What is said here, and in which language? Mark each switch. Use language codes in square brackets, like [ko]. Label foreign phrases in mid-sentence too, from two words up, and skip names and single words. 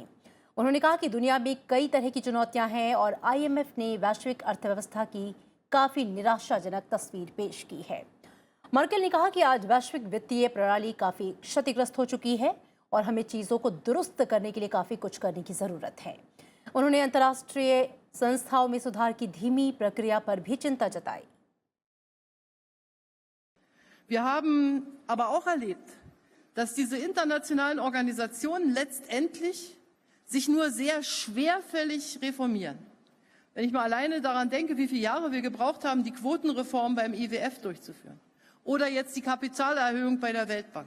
[hi] उन्होंने कहा कि दुनिया में कई तरह की चुनौतियां हैं और IMF ने वैश्विक अर्थव्यवस्था की काफी निराशाजनक तस्वीर पेश की है। मर्केल ने कहा कि आज वैश्विक वित्तीय प्रणाली काफी क्षतिग्रस्त हो चुकी है और हमें चीजों को दुरुस्त करने के लिए काफी कुछ करने की जरूरत है। उन्होंने अंतर्राष्ट्रीय संस्थाओं में सुधार की धीमी प्रक्रिया पर भी चिंता जताई। [de] Wir haben aber auch erlebt, dass diese internationalen Organisationen letztendlich sich nur sehr schwerfällig reformieren. Wenn ich mal alleine daran denke, wie viele Jahre wir gebraucht haben, die Quotenreform beim IWF durchzuführen oder jetzt die Kapitalerhöhung bei der Weltbank.